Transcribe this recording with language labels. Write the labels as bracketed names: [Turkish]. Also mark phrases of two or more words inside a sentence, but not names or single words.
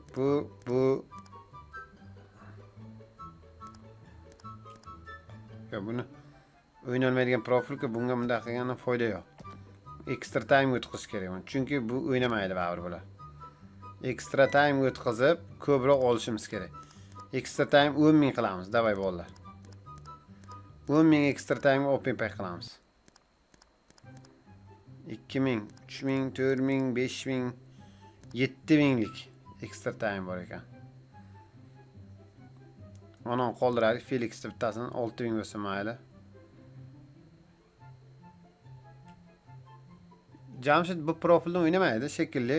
[Uzbek] Ya buni o'ynolmaydigan profilga bunga bunday qilgandan foyda yo'q. [English] Extra time [Uzbek] o'tkazish kerak. Chunki bu o'ynamaydi baribir bular. [English] Extra time [Uzbek] o'tkazib ko'proq olishimiz kerak. [English] Extra time [Uzbek] 10.000 qilamiz. Davay bolalar. 10.000 [English] extra time open pack [Uzbek] qilamiz. 2.000, 3.000, 4.000, 5.000, 7.000lik [English] extra time [Uzbek] bor ekan. Mana qoldiraylik. Felix bittasini 6.000 bo'lsa mayli. Jamshid bu profilni o'ynamaydi shekilli.